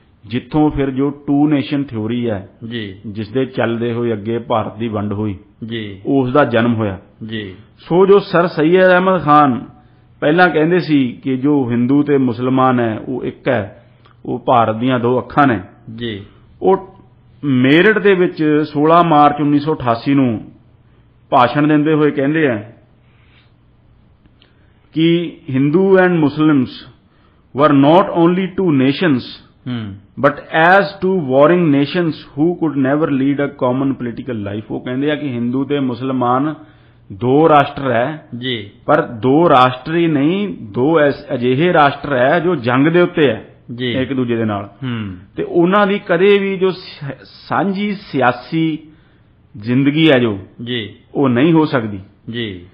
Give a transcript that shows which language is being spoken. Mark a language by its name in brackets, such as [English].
[Punjabi] ਜਿੱਥੋਂ ਫਿਰ ਜੋ ਟੂ ਨੇਸ਼ਨ ਥਿਉਰੀ ਹੈ ਜੀ, ਜਿਸ ਦੇ ਚੱਲਦੇ ਹੋਏ ਅੱਗੇ ਭਾਰਤ ਦੀ ਵੰਡ ਹੋਈ, ਜੀ, ਉਸ ਦਾ ਜਨਮ ਹੋਇਆ। ਜੀ। ਸੋ ਜੋ ਸਰ ਸੈਯਦ ਅਹਿਮਦ ਖਾਨ ਪਹਿਲਾਂ ਕਹਿੰਦੇ ਸੀ ਕਿ ਜੋ ਹਿੰਦੂ ਤੇ ਮੁਸਲਮਾਨ ਹੈ ਉਹ ਇੱਕ ਹੈ, ਉਹ ਭਾਰਤ ਦੀਆਂ ਦੋ ਅੱਖਾਂ ਨੇ, ਜੀ, ਉਹ ਮੇਰਠ ਦੇ ਵਿੱਚ 16 ਮਾਰਚ 1988 ਨੂੰ ਭਾਸ਼ਣ ਦਿੰਦੇ ਹੋਏ ਕਹਿੰਦੇ ਆ ਕਿ Hindu and Muslims [English] were not only two nations but as two warring nations who could never lead a common political life। [Punjabi] ਉਹ ਕਹਿੰਦੇ ਆ ਕਿ ਹਿੰਦੂ ਤੇ ਮੁਸਲਮਾਨ ਦੋ ਰਾਸ਼ਟਰ ਹੈ ਜੀ, ਪਰ ਦੋ ਰਾਸ਼ਟਰ ਹੀ ਨਹੀਂ, ਦੋ ਅਜਿਹੇ ਰਾਸ਼ਟਰ ਹੈ ਜੋ ਜੰਗ ਦੇ ਉੱਤੇ ਹੈ ਜੀ, ਇੱਕ ਦੂਜੇ ਦੇ ਨਾਲ, ਤੇ ਉਹਨਾਂ ਦੀ ਕਦੇ ਵੀ ਜੋ ਸਾਂਝੀ ਸਿਆਸੀ ਜ਼ਿੰਦਗੀ ਹੈ ਜੋ ਜੀ ਉਹ ਨਹੀਂ ਹੋ ਸਕਦੀ ਜੀ।